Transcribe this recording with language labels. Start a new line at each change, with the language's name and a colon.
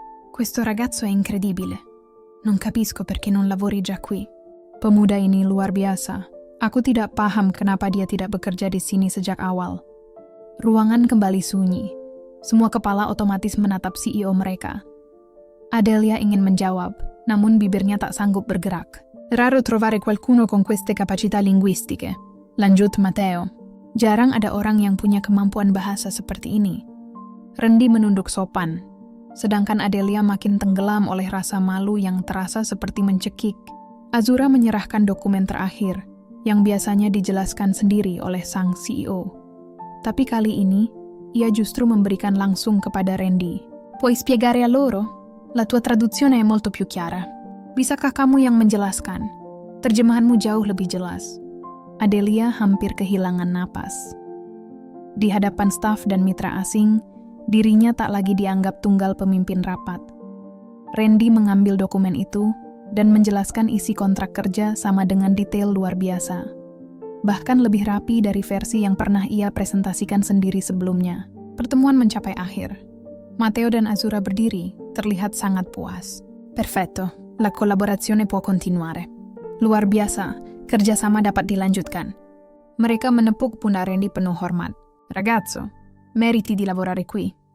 Italian: Questo ragazzo è incredibile. Non capisco perché non lavori già qui.
Indonesian: Pemuda ini luar biasa. Aku tidak paham kenapa dia tidak bekerja di sini sejak awal. Ruangan kembali sunyi. Semua kepala otomatis menatap CEO mereka. Adelia ingin menjawab, namun bibirnya tak sanggup bergerak.
Italian: Raro trovare qualcuno con queste capacità linguistiche.
Indonesian: Lanjut Matteo. Jarang ada orang yang punya kemampuan bahasa seperti ini. Randy menunduk sopan, sedangkan Adelia makin tenggelam oleh rasa malu yang terasa seperti mencekik. Azura menyerahkan dokumen terakhir, yang biasanya dijelaskan sendiri oleh sang CEO. Tapi kali ini, ia justru memberikan langsung kepada Randy.
Italian: Puoi spiegare a loro? La tua traduzione è molto più chiara.
Indonesian: Bisakah kamu yang menjelaskan? Terjemahanmu jauh lebih jelas. Adelia hampir kehilangan napas. Di hadapan staf dan mitra asing, dirinya tak lagi dianggap tunggal pemimpin rapat. Randy mengambil dokumen itu dan menjelaskan isi kontrak kerja sama dengan detail luar biasa. Bahkan lebih rapi dari versi yang pernah ia presentasikan sendiri sebelumnya. Pertemuan mencapai akhir. Matteo dan Azura berdiri, terlihat sangat puas.
Italian: Perfetto, la collaborazione può continuare.
Indonesian: Luar biasa, kerjasama dapat dilanjutkan. Mereka menepuk pundak Randy penuh hormat.
Italian: Ragazzo, meriti di lavorare qui.